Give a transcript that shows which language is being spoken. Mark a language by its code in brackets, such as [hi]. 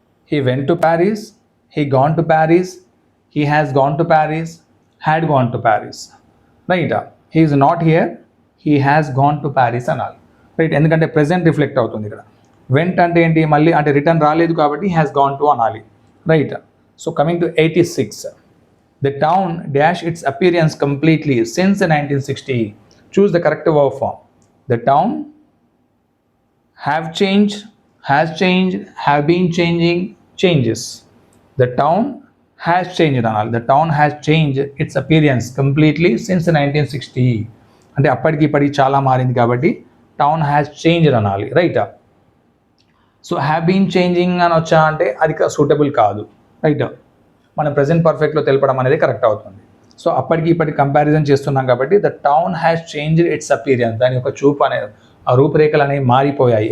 [en] He went to Paris, he gone to Paris, he has gone to Paris, had gone to Paris, right. He is not here, he has gone to Paris అనాలి, right. [te] ఎందుకంటే present reflect అవుతుంది ఇక్కడ. Vent అంటే ఏంటి, మళ్ళీ అంటే return రాలేదు కాబట్టి [en] has gone to [te] అనాలి, right. [en] So coming to 86. The town dash its appearance completely since 1960. Choose the correct verb form. The town have changed, has changed, have been changing, changes. The town has changed anal. The town has changed its appearance completely since 1960. [te] అంటే అప్పటికి ఇప్పటికి చాలా మారింది కాబట్టి [en] town has changed [te] అనాలి, right. [en] so have been changing [te] అని వచ్చా అంటే అది సూటబుల్ కాదు, రైట్. మనం ప్రెజెంట్ పర్ఫెక్ట్లో తెలపడం అనేది కరెక్ట్ అవుతుంది. సో అప్పటికి ఇప్పటికి కంపారిజన్ చేస్తున్నాం కాబట్టి [en] the town has changed its appearance, [te] దాని యొక్క చూపు అనేది, ఆ రూపురేఖలు అనేవి మారిపోయాయి.